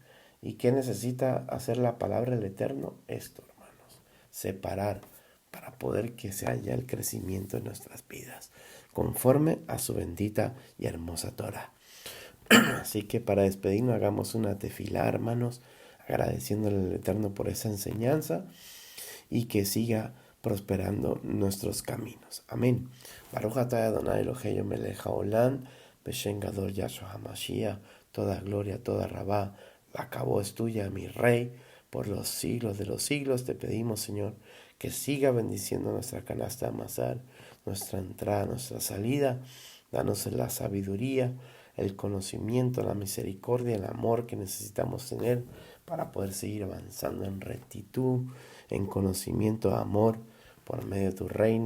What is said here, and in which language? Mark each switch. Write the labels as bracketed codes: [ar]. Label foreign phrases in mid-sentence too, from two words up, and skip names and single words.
[es] ¿Y qué necesita hacer la palabra del Eterno? Esto, hermanos, separar para poder que se haya el crecimiento en nuestras vidas, conforme a su bendita y hermosa Torah. Así que para despedirnos hagamos una tefilá, hermanos, agradeciéndole al Eterno por esa enseñanza y que siga prosperando nuestros caminos. Amén. [he] ברוך אתה אדוני אלוהינו מלך העולם, בשם גדול Yahshua המשיח, [es] toda gloria, [he] תודה רבה, [es] la cabo es tuya, mi Rey, por los siglos de los siglos. Te pedimos, Señor, que siga bendiciendo nuestra canasta de amasar, nuestra entrada, nuestra salida. Danos la sabiduría, el conocimiento, la misericordia, el amor que necesitamos tener para poder seguir avanzando en rectitud, en conocimiento, amor, por medio de tu reino.